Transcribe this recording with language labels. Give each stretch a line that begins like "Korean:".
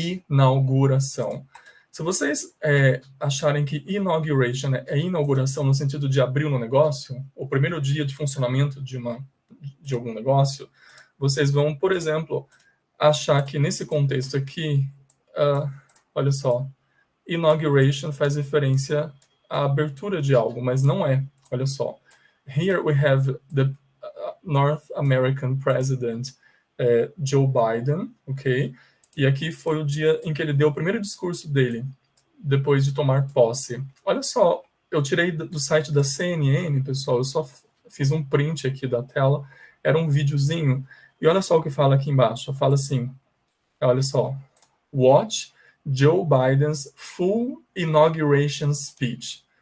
Portuguese: Inauguração. Se vocês acharem que inauguration é inauguração no sentido de abrir no negócio, o primeiro dia de funcionamento de algum negócio, vocês vão, por exemplo, achar que nesse contexto aqui, olha só, inauguration faz referência à abertura de algo, mas não é. Olha só.
English: Here we have the North American President Joe Biden, ok?
Portuguese: E aqui foi o dia em que ele deu o primeiro discurso dele, depois de tomar posse. Olha só, eu tirei do site da CNN, pessoal, eu só fiz um print aqui da tela, era um videozinho, e olha só o que fala aqui embaixo, fala assim, olha só,
English: watch Joe Biden's full inauguration speech.